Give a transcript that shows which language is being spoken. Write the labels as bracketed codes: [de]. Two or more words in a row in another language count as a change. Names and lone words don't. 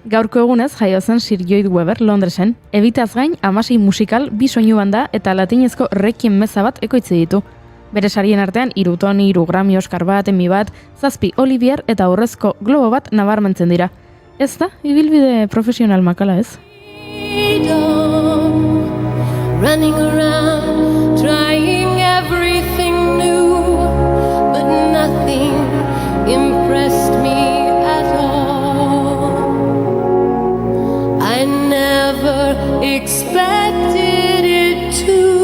[eu] Gaurko egunez jaio zen Sir Lloyd Webber Londresen, Evitaz gain 16 musikal, 2 soinu banda eta latinezko requiem meza bat ekoitzi ditu. Bere sarien artean 3 Tony, 3 Grammy, Oscar bat, Emmy bat, 7 Olivier eta Urrezko Globo bat nabarmentzen dira. Ez da, ibilbide profesional makala ez? [en] Running around, trying everything new, but nothing impressed me at all. I never expected it to.